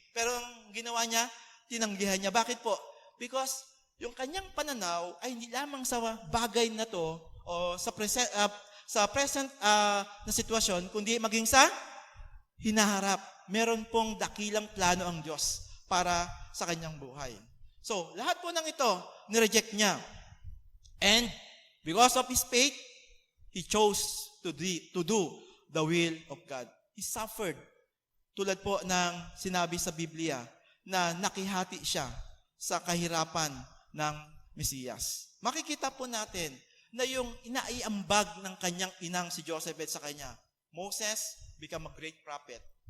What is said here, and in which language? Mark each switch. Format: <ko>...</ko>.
<tl>Pero ang ginawa niya, tinanggihan niya. Bakit po? Because sa kanyang pananaw ay hindi lamang sa bagay na to o sa sa present na sitwasyon, kundi maging sa hinaharap. Meron pong dakilang plano ang Diyos para sa kanyang buhay. So, lahat po ng ito, nireject niya.</tl> <en>And because of his faith, he chose to do the will of God. He suffered.</en> <tl>Tulad po ng sinabi sa Biblia na nakihati siya sa kahirapan ng Mesiyas. Makikita po natin na yung inaiambag ng kanyang inang si Jochebed sa kanya,</tl> <en>Moses become a great prophet.</en>